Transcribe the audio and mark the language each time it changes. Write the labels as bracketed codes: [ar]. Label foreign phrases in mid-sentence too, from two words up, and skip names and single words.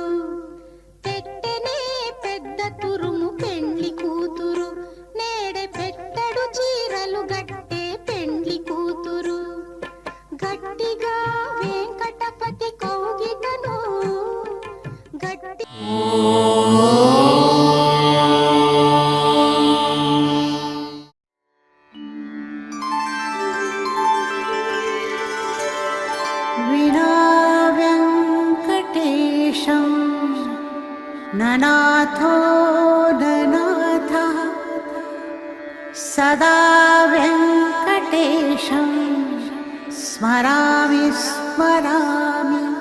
[te] పెట్టనే పెద్ద తురుము పెండ్లి కూతురు, నేడే పెట్టడు చీరలు గట్టే పెండ్లి కూతురు. గట్టిగా వెంకటపతి కౌగిటను గట్టి [sa] विना वेङ्कटेशं ननाथो ननाथः सदा वेङ्कटेशं स्मरामि स्मरामि.